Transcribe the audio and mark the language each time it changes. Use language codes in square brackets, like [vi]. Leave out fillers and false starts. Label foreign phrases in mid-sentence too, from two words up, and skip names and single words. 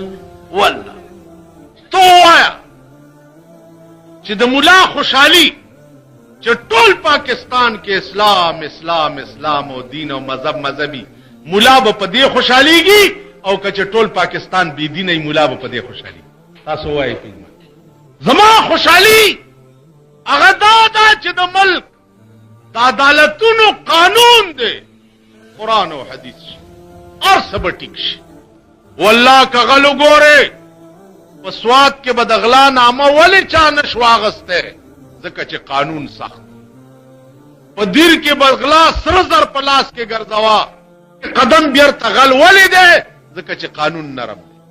[ps] والله تو وایه چې د ملا خوشحالي چې ټول پاکستان کې اسلام اسلام اسلام او دین او مذهب مذهبي، مولا به په دې خوشحاليږي، او که چې ټول پاکستان بی دینه مولا به په دې خوشحالي. تاسو وایئ زما خوشحالي هغه دا چې د ملک د عدالتونو قانون دی قرآن او حدیث [ur] اور سب [ps] ټیک شي. والله که غل وګورې په سواد کې به د غلا نامه ولې چا نشو اخیستی ځکه چې قانون سخت. په دیر کې به غلا سره زر په لاس کې ګرځوا قدم بیرته غل ولې دی ځکه چې قانون نرم دی.